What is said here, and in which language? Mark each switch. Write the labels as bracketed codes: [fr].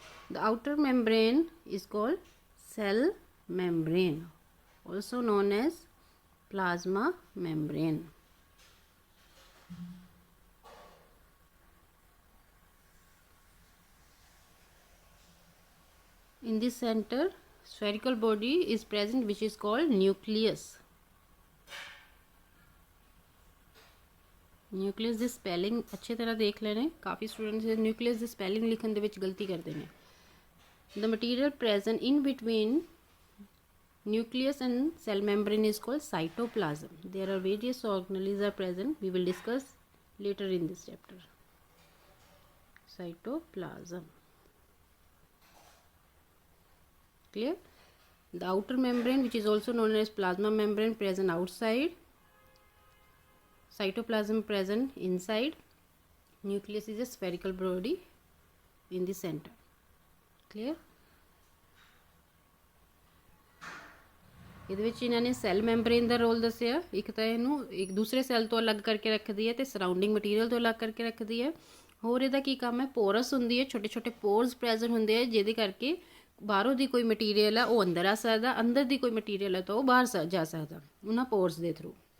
[en] The outer membrane is called cell membrane, also known as plasma membrane. In the center, spherical body is present which is called nucleus. [pa] Nucleus ਦੀ spelling ਅੱਛੀ ਤਰ੍ਹਾਂ ਦੇਖ ਲੈਣੇ। ਕਾਫੀ students nucleus ਦੀ spelling ਲਿਖਣ ਦੇ ਵਿੱਚ ਗਲਤੀ ਕਰਦੇ ਨੇ। [en] The material present in between nucleus and cell membrane is called cytoplasm. There are various organelles are present. We will discuss later in this chapter. Cytoplasm. Clear? The outer membrane, which is also known as plasma membrane, present outside. Cytoplasm present inside. Nucleus is a spherical body in the center. Clear? [pa] ਇਹਦੇ ਵਿੱਚ ਇਹਨਾਂ ਨੇ cell membrane ਦਾ role ਦੱਸਿਆ। ਇੱਕ ਤਾਂ ਇਹਨੂੰ ਇੱਕ ਦੂਸਰੇ ਸੈੱਲ ਤੋਂ ਅਲੱਗ ਕਰਕੇ ਰੱਖਦੀ ਹੈ ਤੇ ਸਰਾਊਂਡਿੰਗ ਮਟੀਰੀਅਲ ਤੋਂ ਅਲੱਗ ਕਰਕੇ ਰੱਖਦੀ ਹੈ। ਹੋਰ ਇਹਦਾ ਕੀ ਕੰਮ ਹੈ? ਪੋਰਸ ਹੁੰਦੀ ਹੈ, ਛੋਟੇ ਛੋਟੇ ਪੋਰਸ ਪ੍ਰੈਜ਼ੈਂਟ ਹੁੰਦੇ ਆ ਜਿਹਦੇ ਕਰਕੇ ਬਾਹਰੋਂ ਦੀ ਕੋਈ ਮਟੀਰੀਅਲ ਆ ਉਹ ਅੰਦਰ ਆ ਸਕਦਾ, ਅੰਦਰ ਦੀ ਕੋਈ ਮਟੀਰੀਅਲ ਹੈ ਤਾਂ ਉਹ ਬਾਹਰ ਜਾ ਸਕਦਾ ਉਹਨਾਂ ਪੋਰਸ ਦੇ ਥਰੂ।